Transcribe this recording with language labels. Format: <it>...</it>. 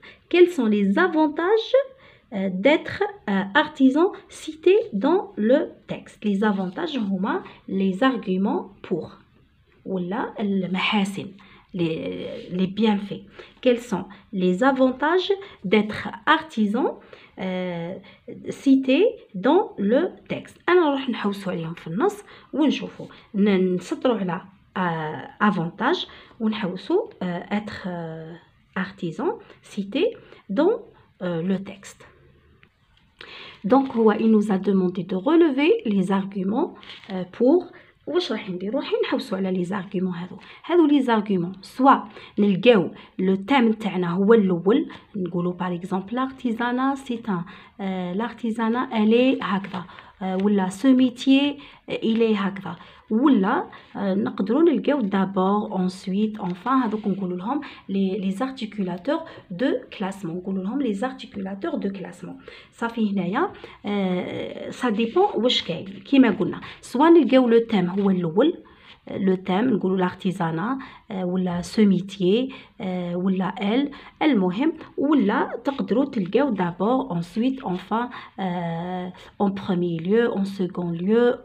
<fr>quels sont les avantages d'être artisan cités dans le texte. Les avantages</fr> <ar>هما</ar> <fr>les arguments pour</fr> <ar>ولا المحاسن</ar> <fr>les bienfaits. Quels sont les avantages d'être artisan cités dans le texte.</fr> <ar>انا نروح نحوسوا عليهم في النص ونشوفوا نسطروا على avantage ونحوسوا</ar> <fr>être artisan cité dans le texte. Donc il nous a demandé de relever les arguments pour.</fr> <ar>واش راح نديرو؟ راح نحوسوا على لي زارغومون هادو لي زارغومون سوا نلقاو لو تام تاعنا هو الاول، نقولوا باغ اكزومبل</ar> <fr>l'artisanat c'est un l'artisanat elle est</fr> <ar>هكذا، ولا</ar> <fr>ce métier il est</fr> <ar>هكذا، ولا نقدروا نلقاو</ar> <fr>d'abord ensuite enfin.</fr> <ar>هذوك نقولوا لهم</ar> <fr>les articulateurs de classement،</fr> <ar>نقولوا لهم</ar> <fr>les articulateurs de classement.</fr> <ar>صافي هنايا</ar> <fr>ça dépend</fr> <ar>واش كاين كيما قلنا، سواء نلقاو لو تام هو الاول لو تام نقولوا لارتيزانا ولا سو ميتيي ولا ال، المهم ولا تقدروا تلقاو دابور انسويت انفان اون بروميي ليو اون سكون ليو.</ar>